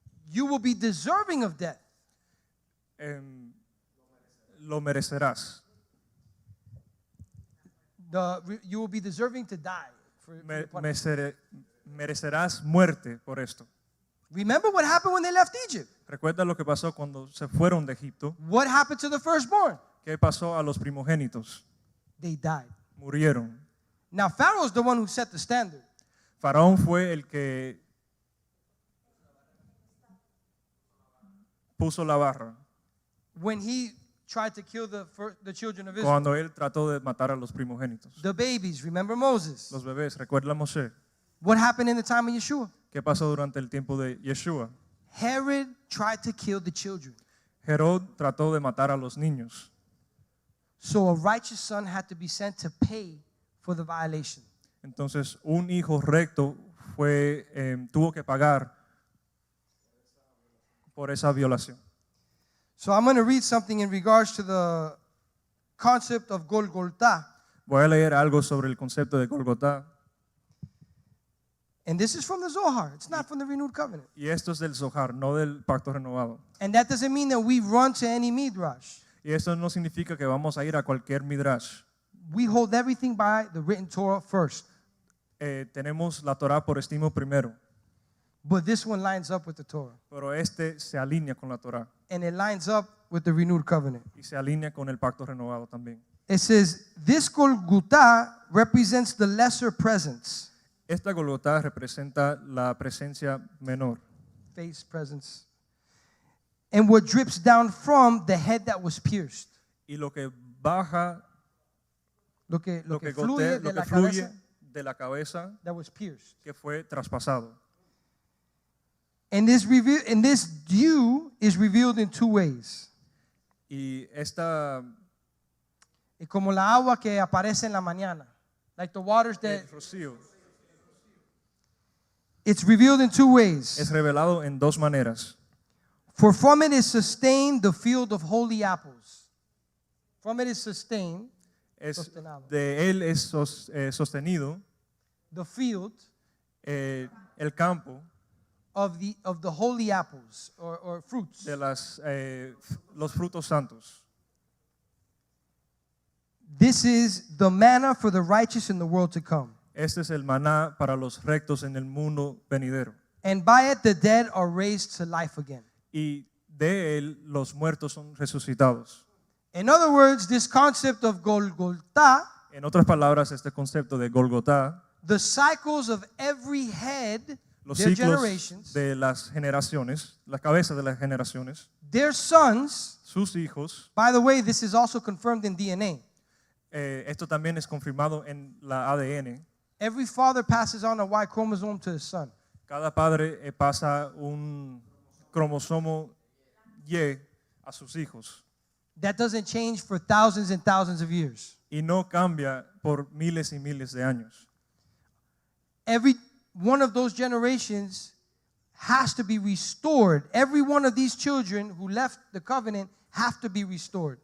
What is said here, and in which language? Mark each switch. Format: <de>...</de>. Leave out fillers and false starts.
<en>You will be deserving of death.</en> <es>Lo merecerás.</es> <en>You will be deserving to die. For the punishment.</en> <es>Merecerás muerte por esto.</es> <en>Remember what happened when they left Egypt?</en> <es>Recuerda lo que pasó cuando se fueron de Egipto.</es> <en>What happened to the firstborn?</en> <es>¿Qué pasó a los primogénitos?</es> <en>They died.</en> <es>Murieron.</es> <en>Now, Pharaoh's the one who set the standard.</en> <es>Faraón fue el que puso la barra</es> <en>When he tried to kill the children of Israel.</en> <es>cuando él trató de matar a los primogénitos.</es> <en>The babies, remember Moses?</en> <es>Los bebés, recuerda a Moshe.</es> <en>What happened in the time of Yeshua?</en> <es>¿Qué pasó durante el tiempo de Yeshua?</es> <en>Herod tried to kill the children.</en> <es>Herod trató de matar a los niños.</es> <en>So a righteous son had to be sent to pay for the violation.</en> <es>Entonces un hijo recto tuvo que pagar por esa violación.</es> <en>So I'm going to read something in regards to the concept of Golgotha.</en> <es>Voy a leer algo sobre el concepto de Golgotá.</es> <en>And this is from the Zohar. It's not from the renewed covenant.</en> <es>Y esto es del Zohar, no del pacto renovado.</es> <en>And that doesn't mean that we run to any midrash.</en> <es>Y esto no significa que vamos a ir a cualquier midrash.</es> <en>We hold everything by the written Torah first.</en> <es>Tenemos la Torah por estimo primero,</es> <en>But this one lines up with the Torah.</en> <es>pero este se alinea con la Torah</es> <en>And it lines up with the renewed covenant.</en> <es>y se alinea con el pacto renovado también.</es> <en>It says, this Golgotha represents the lesser presence.</en> <es>Esta Golgotá representa la presencia menor</es> <en>Face presence. And what drips down from the head that was pierced.</en> <es>y lo que baja, Lo que gotea, fluye de lo la que fluye cabeza de la cabeza</es> <en>that was pierced.</en> <es>que fue traspasado.</es> <en>And this dew is revealed in two ways.</en> <es>Y esta Y como la agua que aparece en la mañana.</es> <en>Like the waters that,</en> <es>el rocío</es> <en>it's revealed in two ways.</en> <es>es revelado en dos maneras.</es> <en>For from it is sustained the field of holy apples. From it is sustained,</en> <es>sostenado. De él es sostenido</es> <en>The field</en> <es>el campo</es> <en>of the holy apples or fruits.</en> <es>de los frutos santos.</es> <en>This is the manna for the righteous in the world to come.</en> <es>Este es el maná para los rectos en el mundo venidero.</es> <en>And by it the dead are raised to life again.</en> <es>Y de él los muertos son resucitados.</es> <en>In other words, this concept of Golgotha,</en> <es>En otras palabras, este concepto de Golgotá,</es> <en>the cycles of every head,</en> <es>los</es> <en>their</en> <es>ciclos</es> <en>generations,</en> <es>de las generaciones, la cabeza de las generaciones,</es> <en>their sons.</en> <es>sus hijos.</es> <en>By the way, this is also confirmed in DNA.</en> <es>Esto también es confirmado en la ADN.</es> <en>Every father passes on a Y chromosome to his son.</en> <es>Cada padre pasa un cromosomo Y a sus hijos</es> <en>That doesn't change for thousands and thousands of years.</en> <es>y no cambia por miles y miles de años.</es> <en>Every one of those generations has to be restored. Every one of these children who left the covenant have to be restored.</en>